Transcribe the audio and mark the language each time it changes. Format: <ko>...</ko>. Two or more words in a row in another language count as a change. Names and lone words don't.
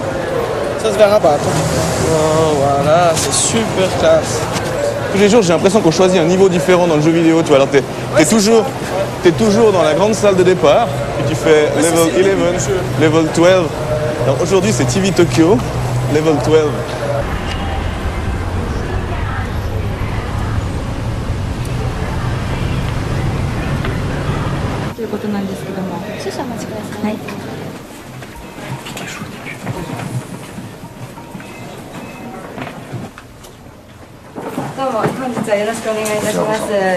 <fr>Ça se verra pas, attends. Oh, voilà, c'est super classe. Tous les jours j'ai l'impression qu'on choisit un niveau différent dans le jeu vidéo, tu vois. Alors t'es toujours dans la grande salle de départ, et tu fais level 11, level 12. Alors aujourd'hui c'est TV Tokyo, level 12.</fr> <ja>ということなんですけども、少々お待ちください。はい。どうも本日はよろしくお願いいたします。</ja>